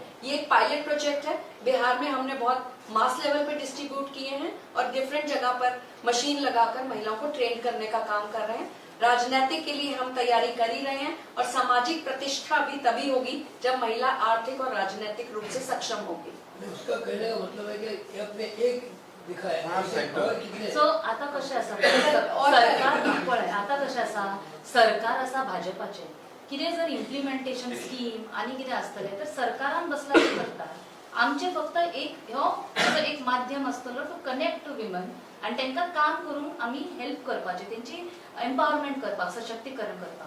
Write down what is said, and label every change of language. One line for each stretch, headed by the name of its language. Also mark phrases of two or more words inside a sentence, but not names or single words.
Hindi: ये एक
English: pilot project
Hindi: है, बिहार में हमने बहुत
English: mass level
Hindi: पे डिस्ट्रीब्यूट किए हैं और डिफरेंट जगह पर मशीन लगाकर महिलाओं को ट्रेन करने का काम कर रहे हैं। राजनीतिक के लिए हम तैयारी कर ही रहे हैं, और सामाजिक प्रतिष्ठा भी तभी होगी जब महिला आर्थिक और राजनीतिक रूप से सक्षम होगी। उसका कहने का मतलब है कि आपने एक दिखाया हाँ, sector. और कितने
Konkani: सो आता कशें आसा सरकार पळय आता कशें आसा सरकार आसा भाजपाचें, कितें जर
English: implementation scheme
Konkani: आनी कितें आसतलें तर सरकारान बसला ते करता। आमचे फक्त एक माध्यम आसतलो
English: to connect to women
Konkani: आनी तांकां काम करून आमी हेल्प करपाचें, तेंची एम्पावरमेंट करपाक, सशक्तीकरण करपाक।